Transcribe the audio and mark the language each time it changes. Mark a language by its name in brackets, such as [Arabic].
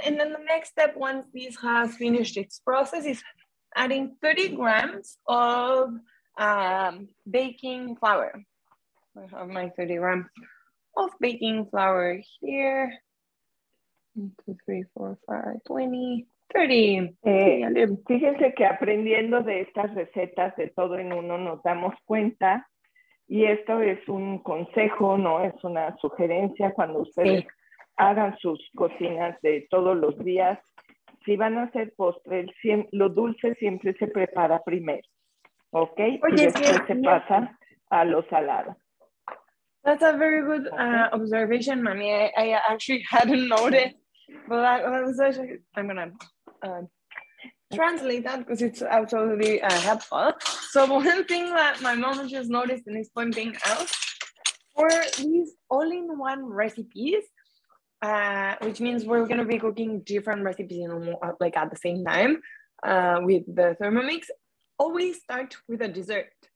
[English] And then the next step, once this has finished its process, is adding 30 grams of baking flour. I have my 30 grams of baking flour here. 1, 2, 3, 4, 5, 20, 30. [Spanish] Fíjense que aprendiendo de estas recetas de todo en uno nos damos cuenta, y esto es un consejo, no es una sugerencia cuando ustedes hagan sus cocinas de todos los días. Si van a hacer postre, lo dulce siempre se prepara primero, ¿ok? Y después se pasa a lo salado. [English] That's a very good observation, Mami. I actually hadn't noticed, but that was actually, I'm gonna translate that because it's absolutely helpful. So one thing that my mom just noticed and is pointing out, for these all-in-one recipes, which means we're gonna be cooking different recipes like at the same time with the Thermomix, always start with a dessert.